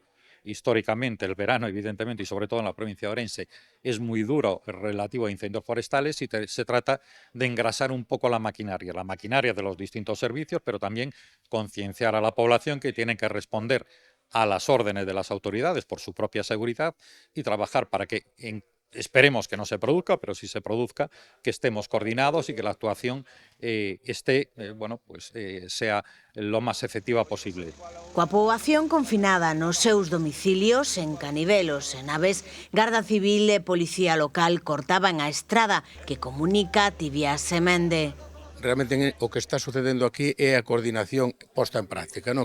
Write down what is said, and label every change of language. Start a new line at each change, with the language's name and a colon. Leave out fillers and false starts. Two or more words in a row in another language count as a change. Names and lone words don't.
Spanish: Históricamente el verano, evidentemente, y sobre todo en la provincia de Orense, es muy duro relativo a incendios forestales y se trata de engrasar un poco la maquinaria de los distintos servicios, pero también concienciar a la población que tienen que responder a las órdenes de las autoridades por su propia seguridad y trabajar para que, esperemos que no se produzca, pero si se produzca, que estemos coordinados y que la actuación sea lo más efectiva posible.
Galician: Coa poboación confinada nos seus domicilios, en Canivelos e Naves, Garda Civil e Policía Local cortaban a estrada que comunica Tibias e Mende. Realmente o que está sucedendo aquí é a coordinación posta en práctica, non?